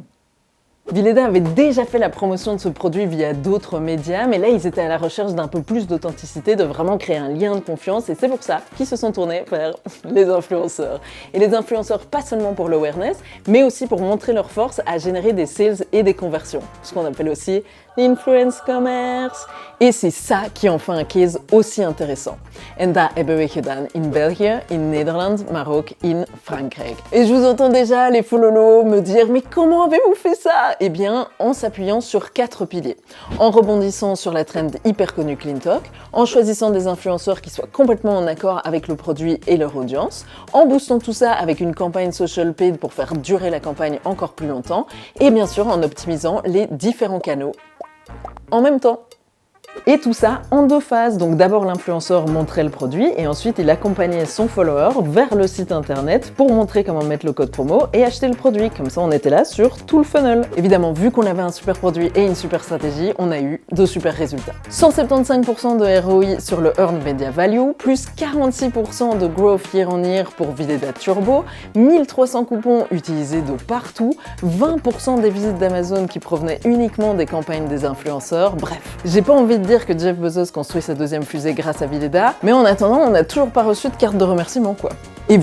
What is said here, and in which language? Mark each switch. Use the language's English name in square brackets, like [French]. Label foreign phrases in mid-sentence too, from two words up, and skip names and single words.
[French] Vileda avait déjà fait la promotion de ce produit via d'autres médias, mais là ils étaient à la recherche d'un peu plus d'authenticité, de vraiment créer un lien de confiance, et c'est pour ça qu'ils se sont tournés vers les influenceurs. Et les influenceurs, pas seulement pour l'awareness, mais aussi pour montrer leur force à générer des sales et des conversions, ce qu'on appelle aussi l'influence commerce. Et c'est ça qui en fait un case aussi intéressant. [Dutch] En dat hebben we gedaan in België, in Nederland, maar ook in Frankrijk. [French] Et je vous entends déjà, les fololos, me dire « Mais comment avez-vous fait ça ?» Eh bien, en s'appuyant sur 4 piliers. En rebondissant sur la trend hyper connue Clean Talk, en choisissant des influenceurs qui soient complètement en accord avec le produit et leur audience, en boostant tout ça avec une campagne [English] social paid [French] pour faire durer la campagne encore plus longtemps, et bien sûr en optimisant les différents canaux en même temps. Et tout ça en 2 phases. Donc d'abord l'influenceur montrait le produit et ensuite il accompagnait son follower vers le site internet pour montrer comment mettre le code promo et acheter le produit. Comme ça on était là sur tout le funnel. Évidemment, vu qu'on avait un super produit et une super stratégie, on a eu de super résultats. 175% de ROI sur le Earned Media Value, plus 46% de [English] growth year on year [French] pour Vileda Turbo, 1300 coupons utilisés de partout, 20% des visites d'Amazon qui provenaient uniquement des campagnes des influenceurs. Bref, j'ai pas envie de dire que Jeff Bezos construit sa 2e fusée grâce à Vileda, mais en attendant, on n'a toujours pas reçu de carte de remerciement quoi.